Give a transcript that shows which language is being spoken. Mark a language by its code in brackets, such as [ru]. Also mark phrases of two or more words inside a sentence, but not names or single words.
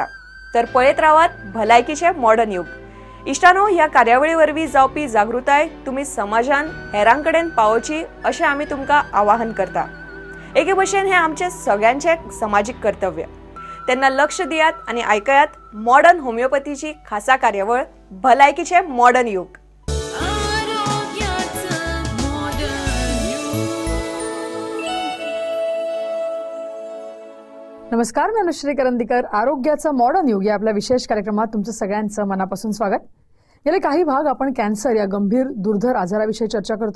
[kok] तर पळयत रावात भलायकीचे मॉडर्न युग. इष्टानो, ह्या कार्यावळी वरवीं जावपी जागृताय तुम्ही समाजान हेरांकडेन पावोवची अशें आमी तुमकां आवाहन करता. एके भशेन हे आमचे सगळ्यांचे सामाजिक कर्तव्य. तेन्ना लक्ष दियात आणि ऐकयात मॉडर्न होमिओपॅथीची खासा कार्यावळ भलायकीचे मॉडर्न युग. [mr] नमस्कार, मी अनुश्री करंदीकर. आरोग्याचं मॉडर्न युग या आपल्या विशेष कार्यक्रमात तुमचं सगळ्यांचं मनापासून स्वागत. गेले काही भाग आपण कॅन्सर या गंभीर दुर्धर आजाराविषयी चर्चा करतोय.